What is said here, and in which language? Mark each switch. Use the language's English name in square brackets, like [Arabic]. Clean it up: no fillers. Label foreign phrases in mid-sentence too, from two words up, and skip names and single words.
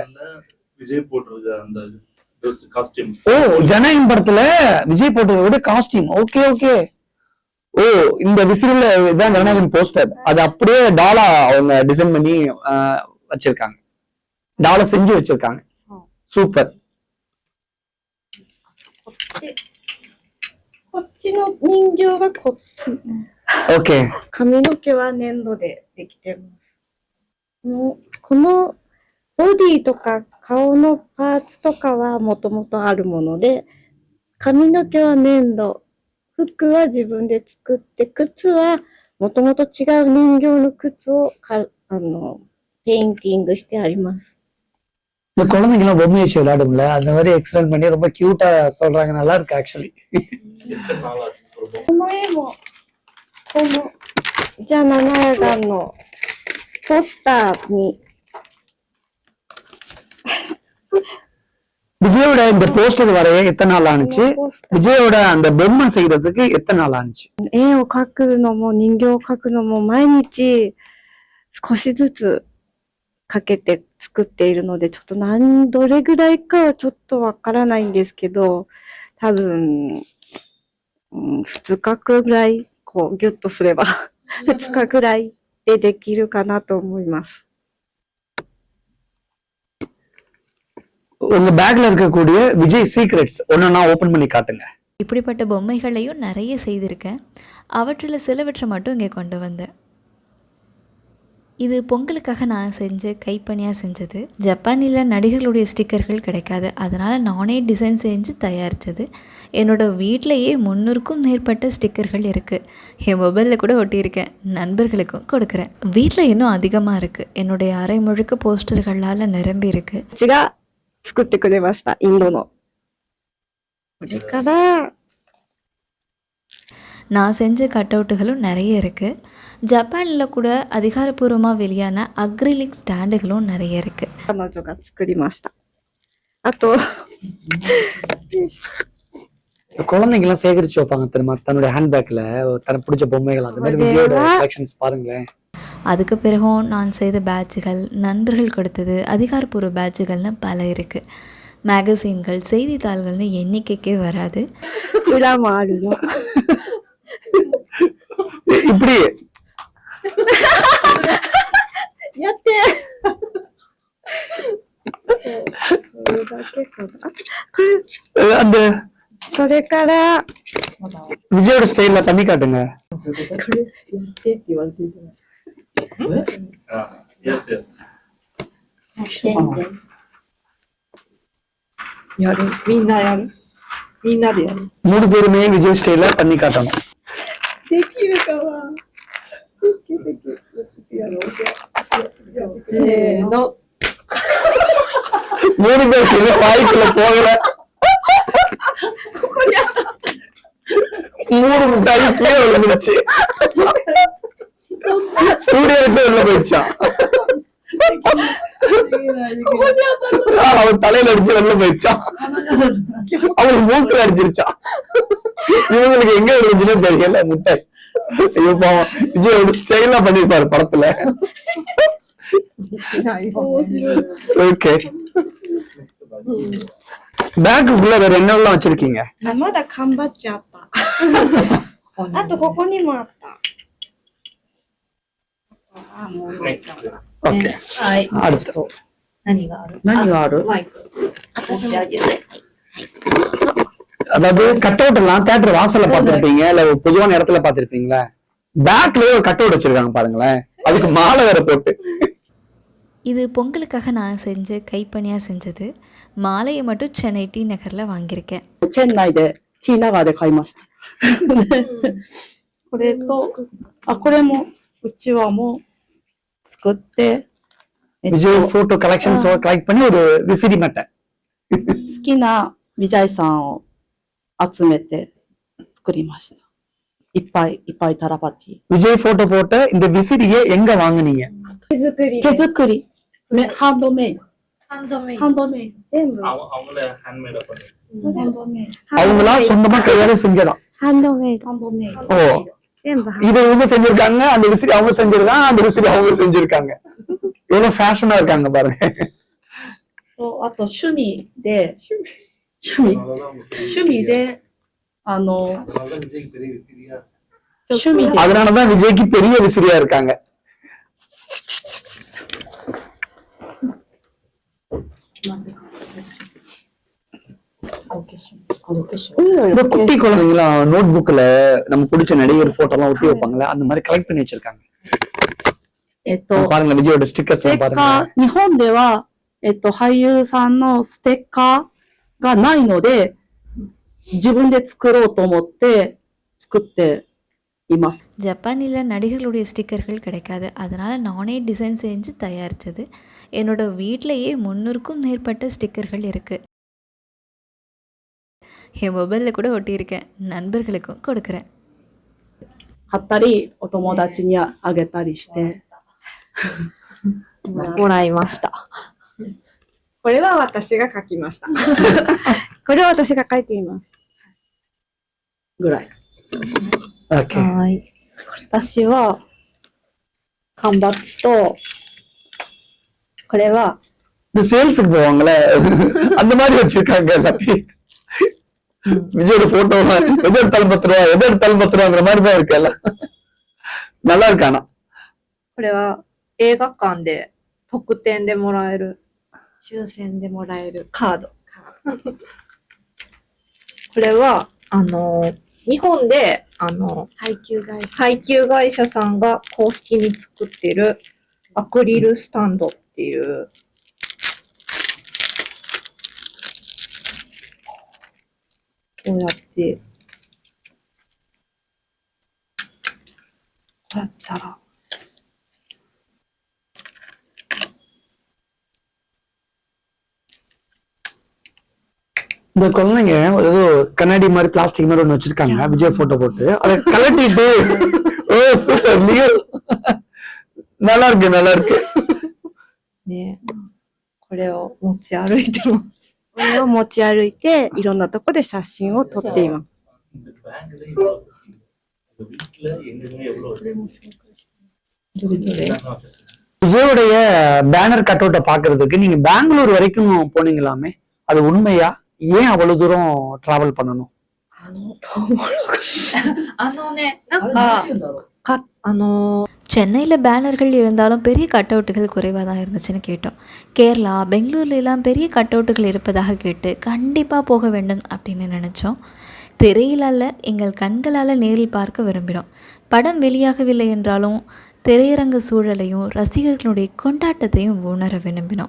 [Tamil] விஜய் போட்டிருக்க அந்த காஸ்டியூம். ஓ, ஜனநாயகன் படத்துல விஜய் போட்டதோட காஸ்டியூம். [English] okay okay. [Tamil] ஓ, இந்த விசிறில இதான் ஜனநாயகன் போஸ்டர், அது அப்படியே டாலா அவங்க டிசைன் பண்ணி வச்சிருக்காங்க. டாலா செஞ்சு வச்சிருக்காங்க. சூப்பர். [Japanese] こっちの人形はこっち。 [Tamil] ஓகே. [Japanese] 髪の毛は粘土でできてます。このボディとか顔のパーツとかはもともとあるもので、髪の毛は粘土、服は自分で作って、靴はもともと違う人形の靴をペインティングしてあります。 [Tamil] இந்த குழந்தைங்களாம் பொம்மை வச்சு விளையாடுங்கள, அந்த மாதிரி எக்ஸ்பிளைன் பண்ணி ரொம்ப கியூட்டா சொல்றாங்க. நல்லா இருக்கு ஆக்சுவலி. [Japanese] この絵もこのじゃあ7段のポスターに [Tamil] விஜயோட இந்த போஸ்டர் வரைய எத்தனை நாள் ஆனிச்சு? [Japanese] このポスター [Tamil] விஜயோட அந்த பொம்மை செய்யறதுக்கு எத்தனை நாள் ஆனிச்சு? [Japanese] 絵を描くのも人形を描くのも毎日少しずつかけて作っているので、ちょっとどれぐらいかはちょっとわからないんですけど、多分、2日ぐらい、こう、ギュッとすれば、2日ぐらいでできるかなと思います。 [Tamil] உங்க பேக்ல இருக்கக்கூடிய விஜய் சீக்ரெட்ஸ் ஒன்னா ஓபன் பண்ணி காட்டுங்க. இப்படிப்பட்ட பொம்மைகளையும் நிறைய செய்திருக்கேன். அவற்றில் சிலவற்றை மட்டும் இங்கே கொண்டு வந்தேன். இது பொங்கலுக்காக நான் கைப்பணியாக செஞ்சது. ஜப்பானில் நடிகர்களுடைய ஸ்டிக்கர்கள் கிடைக்காது, அதனால் நானே டிசைன் செஞ்சு தயாரித்தது. என்னோடய வீட்டிலையே 300க்கும் மேற்பட்ட ஸ்டிக்கர்கள் இருக்குது. என் மொபைலில் கூட ஒட்டியிருக்கேன், நண்பர்களுக்கும் கொடுக்குறேன். வீட்டில் இன்னும் அதிகமாக இருக்குது. என்னுடைய அரை முழுக்க போஸ்டர்களால் நிரம்பி இருக்குது. [Japanese] こちら、作ってくれました、インドの。これから、 [Tamil] நான் செஞ்ச கட் அவுட்டுகளும் நிறைய இருக்குது. ஜப்பானில் கூட அதிகாரப்பூர்வமாக வெளியான அக்ரிலிக் ஸ்டாண்டுகளும் நிறைய இருக்குது. [Japanese] 彼女が作りました。あと、 [Tamil] குழந்தைங்கலாம் சேகரிச்சு வைப்பாங்க தெரியுமா, தன்னுடைய ஹேண்ட்பேக்ல தனக்கு பிடிச்ச பொம்மைகள். அந்த மாதிரி விஜயோட கலெக்ஷன்ஸ் பாருங்களேன். அதுக்கு பிறகும் நான் செய்த பேட்சுகள், நண்பர்கள் கொடுத்தது, அதிகாரப்பூர்வ பேட்சுகள்னு பல இருக்குது. மேகசீன்கள், செய்தித்தாள்கள்னு எண்ணிக்கைக்கே வராது. [Japanese] 裏もあるの。 [Tamil] இப்படி [Japanese] やってそれだけかな。あ、これ、 [Tamil] அந்த [Japanese] それから、 [Tamil] விஜயோட ஸ்டைல்ல பண்ணி காட்டுங்க. [Japanese] これ、やってって言われてるじゃない。 [English] Yes, yes. [Japanese] やる。みんなやる。みんなでやる。 [Tamil] 3 பேருமே விஜய் ஸ்டைல்ல பண்ணி காட்டணும். [Japanese] できるかな。できる。やろう。せーの。 [Tamil] 3 பேருக்கு வாய்க்குள்ள போகல. 3 மிட்டாய் கீழே விழுந்துருச்சு. ஸ்டூடியோ விட்டு வெளில போயிடுச்சான். அவன் தலையில அடிச்சு வெளில போயிடுச்சான். அவனுக்கு மூக்குல அடிச்சிருச்சான். இவங்களுக்கு எங்க இருந்துச்சுன்னு தெரியல முட்டாய். ஐயோ பாவம், விஜய் ஸ்டைலா பண்ணிருப்பாரு படத்துல. ஓகே, பேக்குக்குள்ள வேற என்னெல்லாம் வச்சிருக்கீங்க? [Japanese] まだ缶バッジあった。あとここにもあった。あ、もうないか。 [Tamil] ஓகே, [Japanese] はい。 [Tamil] அடுத்து [Japanese] 何がある？何がある？マイク。持ってあげる。 [Tamil] அதாவது [English] cut out [Tamil] எல்லாம் தியேட்டர் வாசல்ல பாத்துருப்பீங்க, இல்ல ஒரு பொதுவான இடத்துல பாத்துருப்பீங்களா? பேக்ல ஒரு [English] cut out [Tamil] வச்சிருக்காங்க பாருங்களேன், அதுக்கு மாலை வேற போட்டு. இது பொங்கலுக்காக நான் கைப்பணியாக செஞ்சது. மாலையை மட்டும் சென்னை டி நகரில் வாங்கியிருக்கேன். [Japanese] チェンナイで T ナガーで買いました。これと、あ、これも、うちわも作って、 [Tamil] விஜய் [English] photo collections collect [Tamil] பண்ணி ஒரு விசிறி மட்டை. [Japanese] 好きなビジャイさんを集めて作りました。いっぱいいっぱいタラパティ。 விஜய் போட்டோ போட்ட இந்த விசிறியை எங்க வாங்குனீங்க? 手作り。手作り。ハンドメイド。ハンドメイド。ハンドメイド。全部。 [Tamil] அவங்களே ஹேண்ட்மேடா பண்ணி. [Japanese] ハンドメイド。 [Tamil] அவங்களா சொந்தமா கையால செஞ்சதான். [Japanese] ハンドメイド。ハンドメイド。 [Tamil] ஓ, [Japanese] 全部ハン [Tamil] இது இவங்க செஞ்சிருக்காங்க, அந்த விசிறி அவங்க செஞ்சிருக்காங்க, அந்த விசிறி அவங்க செஞ்சிருக்காங்க. எவ்வளவு ஃபேஷனா இருக்காங்க பாருங்க. [Japanese] とあと趣味で、趣味で、趣味で、 [Tamil] அதனாலதான் விஜய்க்கு பெரிய விசிறியா இருக்காங்க. இந்த குட்டி குழந்தைங்களா நோட் புக்ல நம்ம பிடிச்ச நடிகர் போட்டோ எல்லாம் ஒட்டி வைப்பாங்களே, அந்த மாதிரி கலெக்ட் பண்ணி வச்சிருக்காங்க. பாருங்க விஜயோட [Japanese] ス [Tamil] ஸ்டிக்கர்ஸ் [Japanese] テッ [Tamil] பாருங்க. [Japanese] カー、日本では、俳優さんのステッカーがないので、自分で作ろうと思って作っています。 [Tamil] ஜப்பானில் நடிகர்களுடைய ஸ்டிக்கர்கள் கிடைக்காது, அதனால் நானே டிசைன் செஞ்சு தயாரித்தது. என்னோடய வீட்டிலையே 300க்கும் மேற்பட்ட ஸ்டிக்கர்கள் இருக்குது. என் மொபைலில் கூட ஒட்டியிருக்கேன், நண்பர்களுக்கும் கொடுக்குறேன். [Japanese] 貼ったり、お友達にあげたりして。もらいました。ここれは私が書きました。これは私が書いています。ぐらい。 [Tamil] ஓகே [Japanese] はい。私は、缶バッジと、これは、 [Tamil] இந்த சேல்ஸுக்கு போவாங்கல்ல அந்த மாதிரி வச்சிருக்காங்க எல்லாத்தையும். விஜயோட போட்டோ எது எடுத்தாலும் 10 ரூபா, எது எடுத்தாலும் 10 ரூபாங்கிற மாதிரி தான் இருக்கு எல்லாம். நல்லா இருக்கானா? [Japanese] これは映画館で特典でもらえる抽選でもらえる。カード。これは、日本で、配給会社。配給会社さんが公式に作ってるアクリルスタンドっていう、こうやって、こうやったら、 [Tamil] இந்த குழந்தைங்க ஏதோ கண்ணாடி மாதிரி பிளாஸ்டிக் மாதிரி ஒண்ணு வச்சிருக்காங்க விஜய் போட்டோ போட்டு அதை கலட்டிட்டு ஓ சூப்பர் லியோ நல்லா இருக்கு நல்லா இருக்கு [Japanese] ね、これを持ち歩いてます。これを持ち歩いて、いろんなとこで写真を撮っています。 [Tamil] இந்த பேங்க்ல இவ்வளவு வசதி. இந்த வீட்டுல எங்கேயுமே எவ்வளவு வசதி. [Japanese] どれどれ [Tamil] விஜயோடைய பேனர் கட் அவுட்டை பாக்குறதுக்கு நீங்க பெங்களூர் வரைக்கும் போனீங்களாமே அது உண்மையா ஏன் அவ்வளவு தூரம் டிராவல் பண்ணணும் [Japanese] ね、なんか、 [Tamil] சென்னையில் பேனர்கள் இருந்தாலும் பெரிய கட் அவுட்டுகள் குறைவாக தான் இருந்துச்சுன்னு கேட்டோம். கேரளா பெங்களூர்ல எல்லாம் பெரிய கட் அவுட்டுகள் இருப்பதாக கேட்டு கண்டிப்பாக போக வேண்டும் அப்படின்னு நினச்சோம். திரையில் அல்ல, எங்கள் கண்களால் நேரில் பார்க்க விரும்பினோம். படம் வெளியாகவில்லை என்றாலும் திரையரங்கு சூழலையும் ரசிகர்களுடைய கொண்டாட்டத்தையும் உணர விரும்பினோம்.